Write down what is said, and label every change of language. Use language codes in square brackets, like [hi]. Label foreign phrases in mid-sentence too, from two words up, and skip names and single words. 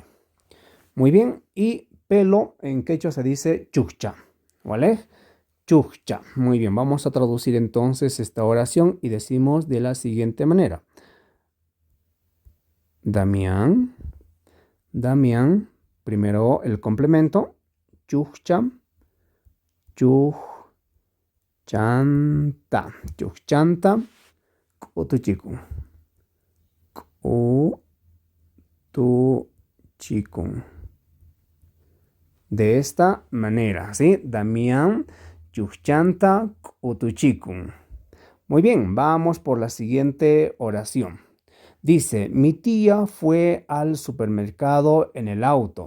[es] Muy bien, y pelo en quechua se dice chucha, ¿vale? Chucha. Muy bien, vamos a traducir entonces esta oración y decimos de la siguiente manera. Damián, primero el complemento, chucha, [qu] chanta, chanta, kutuchikun, kutuchikun. [es] De esta manera, ¿sí? [qu] Damián, chuchanta, kutuchikun. [es] Muy bien, vamos por la siguiente oración. Dice, mi tía fue al supermercado en el auto.